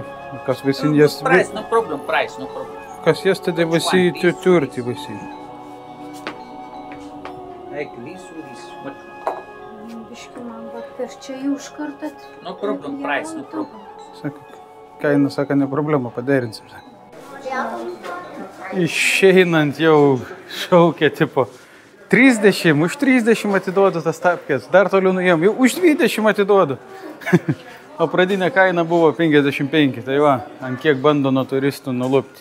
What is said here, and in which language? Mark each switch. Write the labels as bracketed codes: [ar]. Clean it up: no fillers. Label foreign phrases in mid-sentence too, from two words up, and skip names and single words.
[en] Because we seen yesterday. Price, no problem. Price, no problem. Because yesterday we see 230 we see. Like this or this. What? [lt] Biški man va per čia jau iš karto. [en] No problem. Price, no problem. [lt] Sako, kaina, sako, ne problema, paderinsim. Išeinant jau šaukia, tipo, 30, už 30 atiduodu tas tapkės, dar toliau nuėjom, jau už 20 atiduodu. O pradinė kaina buvo 55, tai va, ant kiek bando nuo turistų nulupti.